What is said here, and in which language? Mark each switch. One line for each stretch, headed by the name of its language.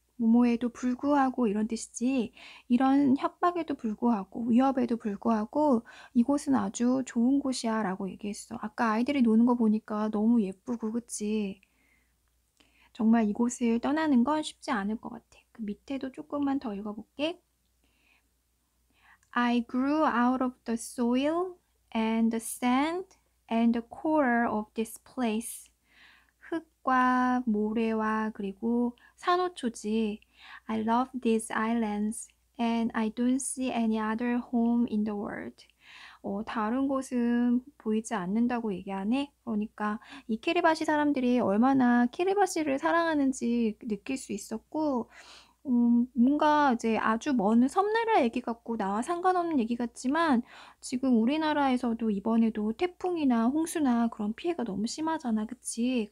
Korean: 뭐뭐에도 불구하고 이런 뜻이지. 이런 협박에도 불구하고 위협에도 불구하고 이곳은 아주 좋은 곳이야 라고 얘기했어. 아까 아이들이 노는 거 보니까 너무 예쁘고 그치? 정말 이곳을 떠나는 건 쉽지 않을 것 같아. 그 밑에도 조금만 더 읽어볼게.
English: I grew out of the soil and the sand and the coral of this place.
Korean: 흙과 모래와 그리고 산호초지.
English: I love these islands and I don't see any other home in the world.
Korean: 다른 곳은 보이지 않는다고 얘기하네. 그러니까 이 키리바시 사람들이 얼마나 키리바시를 사랑하는지 느낄 수 있었고, 뭔가 이제 아주 먼 섬나라 얘기 같고 나와 상관없는 얘기 같지만 지금 우리나라에서도 이번에도 태풍이나 홍수나 그런 피해가 너무 심하잖아. 그치?